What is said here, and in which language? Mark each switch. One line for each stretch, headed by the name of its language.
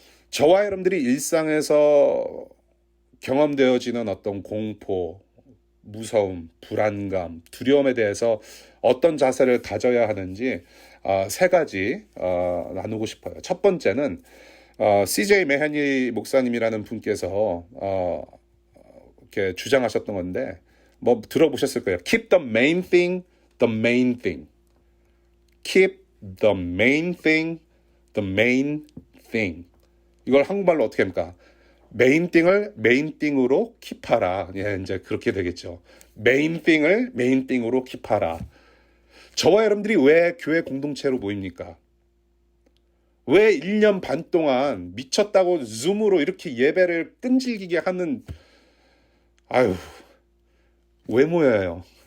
Korean: 저와 여러분들이 일상에서 경험되어지는 어떤 공포, 무서움, 불안감, 두려움에 대해서 어떤 자세를 가져야 하는지 세 가지 나누고 싶어요. 첫 번째는 CJ 메하니 목사님이라는 분께서 이렇게 주장하셨던 건데 뭐 들어보셨을 거예요.
English: Keep the main thing, the main thing. Keep the main thing, the main thing.
Korean: 이걸 한국말로 어떻게 합니까? 메인 띵을 메인 띵으로 킵하라. 예, 이제 그렇게 되겠죠. 메인 띵을 메인 띵으로 킵하라. 저와 여러분들이 왜 교회 공동체로 모입니까? 왜 1년 반 동안 미쳤다고 줌으로 이렇게 예배를 끈질기게 하는 왜 모여요?